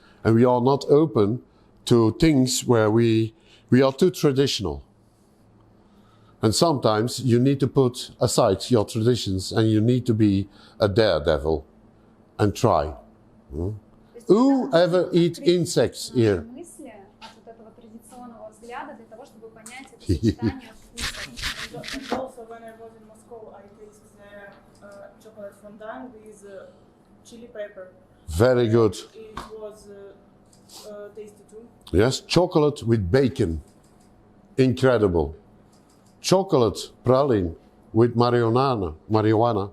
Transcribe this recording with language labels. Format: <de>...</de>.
<en>And we are not open to things where we are too traditional. And sometimes you need to put aside your traditions and you need to be a daredevil and try.</en> <ru>То есть</ru> <en>Who ever eat insects here?</en> <ru>мысли от вот этого традиционного взгляда для того, чтобы понять это сочетание вкусов.</ru> <en>And also when I was in Moscow, I tasted the chocolate fondant with chili pepper. Very good. It was tasty too. Yes, chocolate with bacon. Incredible. Chocolate praline with marijuana.</en>